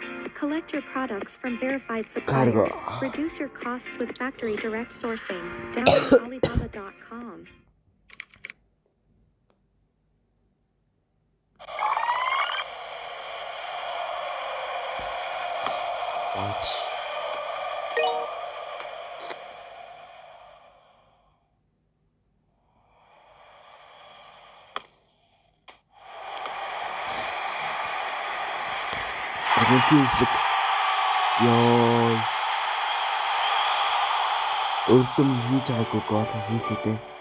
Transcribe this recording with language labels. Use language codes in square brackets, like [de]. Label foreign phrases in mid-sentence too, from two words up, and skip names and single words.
[en] Collect your products from verified suppliers. Reduce your costs with factory direct sourcing. Download Alibaba.com. Watch. [mn] Аргентин эсрэг ёо өрдөм хийж байгаагүй гол хийлээ дээ.